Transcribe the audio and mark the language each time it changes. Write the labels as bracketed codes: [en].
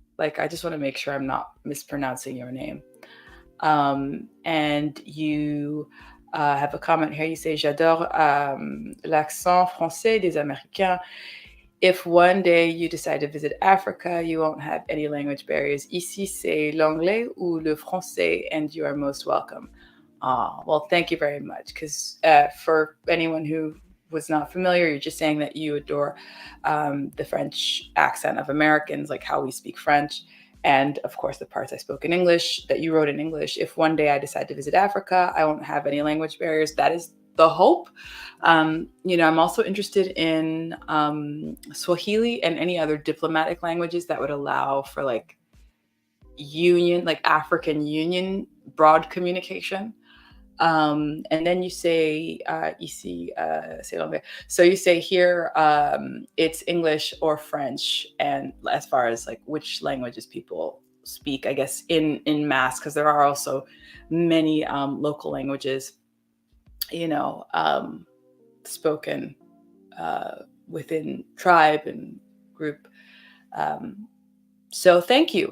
[en] Like, I just want to make sure I'm not mispronouncing your name. And you have a comment here. You say, [fr] j'adore l'accent français des Américains. [en] If one day you decide to visit Africa, you won't have any language barriers. [fr] Ici, c'est l'anglais ou le français, [en] and you are most welcome. Well, thank you very much. Because for anyone who was not familiar, you're just saying that you adore the French accent of Americans, like how we speak French. And of course, the parts I spoke in English that you wrote in English. If one day I decide to visit Africa, I won't have any language barriers. That is the hope. You know, I'm also interested in Swahili and any other diplomatic languages that would allow for like African Union broad communication. And then you say, [fr] ici, c'est l'anglais. [en] So you say here, it's English or French. And as far as like which languages people speak, I guess in mass, because there are also many local languages, you know, spoken within tribe and group. So thank you.